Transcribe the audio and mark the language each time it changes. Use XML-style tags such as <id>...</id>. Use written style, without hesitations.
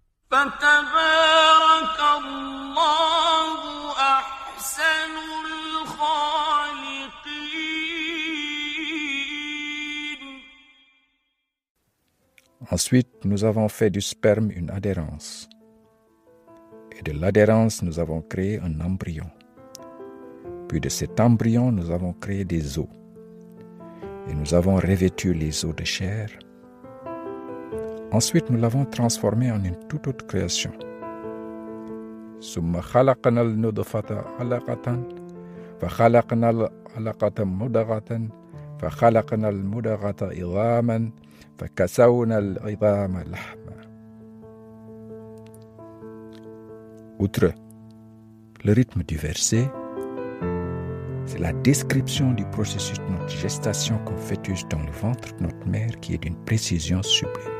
<ar>فتبارك الله أحسن الخالقين.</ar> <fr>Ensuite, nous avons fait du sperme une adhérence. Et Et de l'adhérence, nous avons créé un embryon. Puis de cet embryon, nous avons créé des os. Et nous avons revêtu les os de chair. Ensuite, nous l'avons transformé en une toute autre création.</fr> <ar>ثم خلقنا النطفة علقة فخلقنا العلقة مضغة فخلقنا المضغة عظاما فكسونا العظام لحما.</ar> <fr>Outre le rythme du verset, c'est la description du processus de notre gestation qu'on fœtuse dans le ventre de notre mère qui est d'une précision sublime.</fr>